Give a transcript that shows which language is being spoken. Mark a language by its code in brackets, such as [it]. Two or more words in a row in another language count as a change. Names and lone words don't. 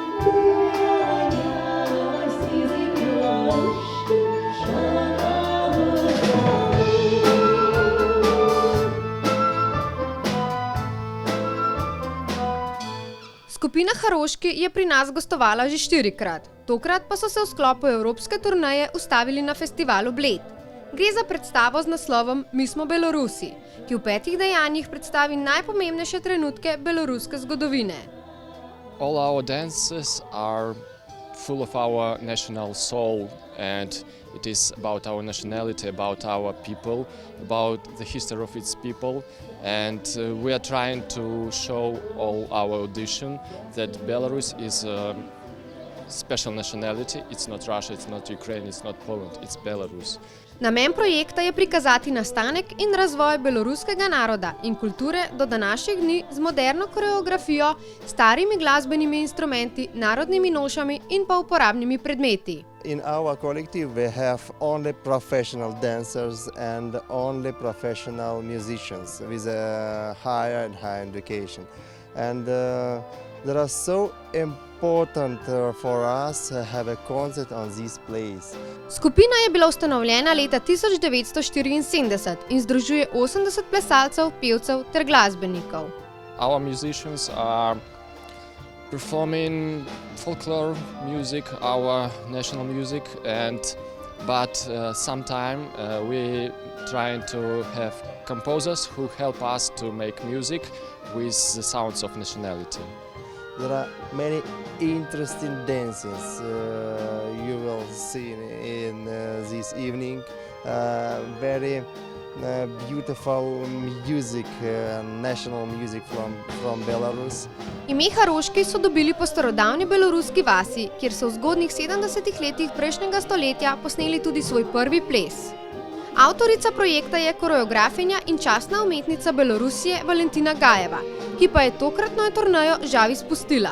[sl] Skupina Horoški je pri nas gostovala že 4-krat. Tokrat pa so se v sklopu evropske turneje ustavili na festivalu Bled. Gre za predstavo z naslovom Mi smo Belorusi, ki v 5 dejanjih predstavi najpomembnejše trenutke beloruske zgodovine. [en] All our dances are full of our national soul, and it is about our nationality, about our people, about the history of its people, and we are trying to show all our audition that Belarus is a special nationality. It's not Russia, it's not Ukraine, it's not Poland, it's Belarus. [sl] Namen projekta je prikazati nastanek in razvoj beloruskega naroda in kulture do današnjih dni z moderno koreografijo, starimi glasbenimi instrumenti, narodnimi nošami in pa uporabnimi predmeti. [en] In our collective we have only professional dancers and only professional musicians with a higher and higher education. And there are so important for us to have a concert on this place. [sl] Skupina je bila ustanovljena leta 1974 in združuje 80 plesalcev, pevcev ter glasbenikov. [en] Our musicians are performing folklore music, our national music, but sometime we trying to have composers who help us to make music with the sounds of nationality. There are many interesting dances you will see in this evening. Very beautiful music, national music from Belarus. [sl] Ime Horoški so dobili po starodavni beloruski vasi, kjer so v zgodnjih 70 letih prejšnjega stoletja posneli tudi svoj prvi ples. Avtorica projekta je koreografinja in častna umetnica Belorusije Valentina Gajeva, ki pa je tokratno turnejo žal izpustila.